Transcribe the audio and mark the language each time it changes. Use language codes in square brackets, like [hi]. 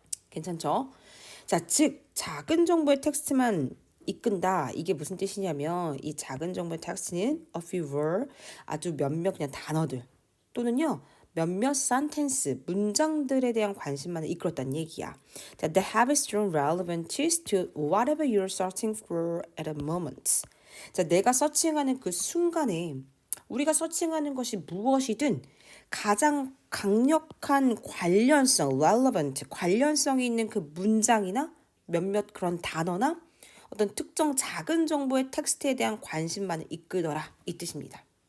[ko] 괜찮죠? 자, 즉 작은 정보의 텍스트만 이끈다. 이게 무슨 뜻이냐면 이 작은 정보의 텍스트는 [en] a few word, [ko] 아주 몇몇 그냥 단어들 또는요. 몇몇 sentences, 문장들에 대한 관심만을 이끌었다는 얘기야. [en] 자, they have strong relevance to whatever you're searching for at a moment. [ko] 자, 내가 서칭하는 그 순간에 우리가 서칭하는 것이 무엇이든 가장 강력한 관련성, relevant, 관련성이 있는 그 문장이나 몇몇 그런 단어나 어떤 특정 작은 정보의 텍스트에 대한 관심만을 이끌더라 이 뜻입니다.